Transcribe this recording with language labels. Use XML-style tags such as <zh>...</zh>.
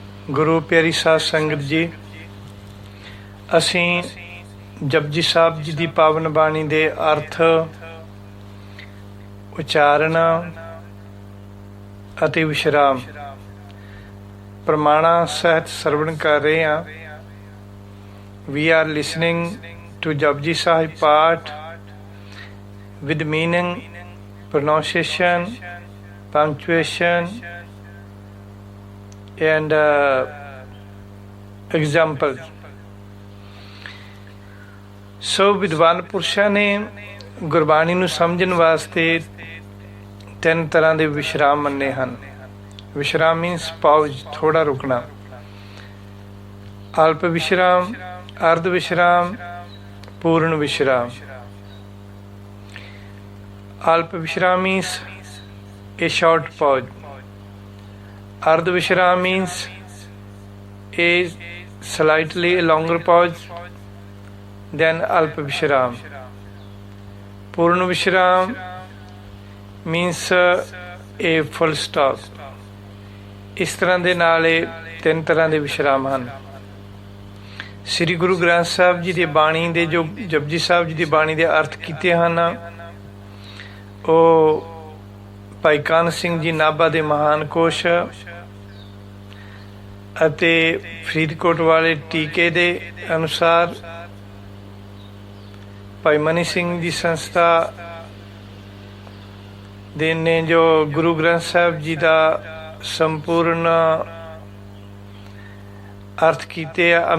<pa>ਗੁਰੂ ਪਿਆਰੀ ਸਾਧ ਸੰਗਤ ਜੀ, ਅਸੀਂ ਜਪਜੀ ਸਾਹਿਬ ਜੀ ਦੀ ਪਾਵਨ ਬਾਣੀ ਦੇ ਅਰਥ, ਉਚਾਰਨ ਅਤੇ ਵਿਸ਼ਰਾਮ ਪ੍ਰਮਾਣਾ ਸਹਿਤ ਸਰਵਣ ਕਰ ਰਹੇ ਹਾਂ।</pa> <en>We are listening to Japji Sahib part with meaning, pronunciation, punctuation and examples.</en> <pa>ਸੋ ਵਿਦਵਾਨ ਪੁਰਸ਼ਾਂ ਨੇ ਗੁਰਬਾਣੀ ਨੂੰ ਸਮਝਣ ਵਾਸਤੇ ਤਿੰਨ ਤਰ੍ਹਾਂ ਦੇ ਵਿਸ਼ਰਾਮ ਮੰਨੇ ਹਨ। ਵਿਸ਼ਰਾਮ</pa> <en>means pause,</en> <pa>ਥੋੜਾ ਰੁਕਣਾ। ਅਲਪ ਵਿਸ਼ਰਾਮ, ਅਰਧ ਵਿਸ਼ਰਾਮ, ਪੂਰਨ ਵਿਸ਼ਰਾਮ।</pa> <en>ਅਲਪ ਵਿਸ਼ਰਾਮ means a short pause. Ardha Vishram means a slightly longer pause than Alpa Vishram. Purna Vishram means a full stop.</en> <pa>ਇਸ ਤਰ੍ਹਾਂ ਦੇ ਨਾਲ ਇਹ ਤਿੰਨ ਤਰ੍ਹਾਂ ਦੇ ਵਿਸ਼ਰਾਮ ਹਨ। ਸ੍ਰੀ ਗੁਰੂ ਗ੍ਰੰਥ ਸਾਹਿਬ ਜੀ ਦੀ ਬਾਣੀ ਦੇ ਜੋ ਜਪਜੀ ਸਾਹਿਬ ਜੀ ਦੀ ਬਾਣੀ ਦੇ ਅਰਥ ਕੀਤੇ ਹਨ, ਉਹ ਭਾਈ ਕਾਨ੍ਹ ਸਿੰਘ ਜੀ ਨਾਭਾ ਦੇ ਮਹਾਨ ਕੋਸ਼ ਅਤੇ ਫਰੀਦਕੋਟ ਵਾਲੇ ਟੀਕੇ ਦੇ ਅਨੁਸਾਰ ਭਾਈ ਮਨੀ ਸਿੰਘ ਜੀ ਸੰਸਥਾ ਦੇ ਨੇ ਜੋ ਗੁਰੂ ਗ੍ਰੰਥ ਸਾਹਿਬ ਜੀ ਦਾ ਸੰਪੂਰਨ ਅਰਥ ਕੀਤੇ ਆ।</pa>